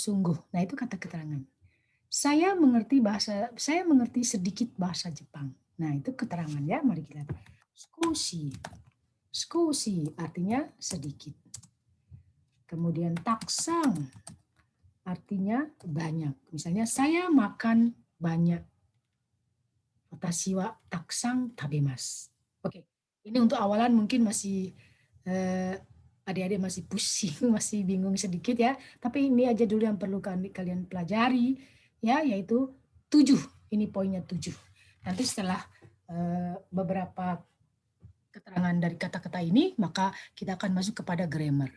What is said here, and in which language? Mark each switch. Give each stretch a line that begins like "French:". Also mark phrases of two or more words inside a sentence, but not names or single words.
Indonesian: Nah, itu kata keterangan. Saya mengerti sedikit bahasa Jepang. Nah, itu keterangan ya. Mari kita lihat. Skushi. Skushi artinya sedikit. Kemudian taksang artinya banyak. Misalnya saya makan banyak.
Japanese: 私はたくさん食べます.
Indonesian: Oke, ini untuk awalan mungkin masih adik-adik masih pusing, masih bingung sedikit ya. Tapi ini aja dulu yang perlu kalian pelajari ya, yaitu 7. Ini poinnya 7. Nanti setelah beberapa keterangan dari kata-kata ini, maka kita akan masuk kepada grammar.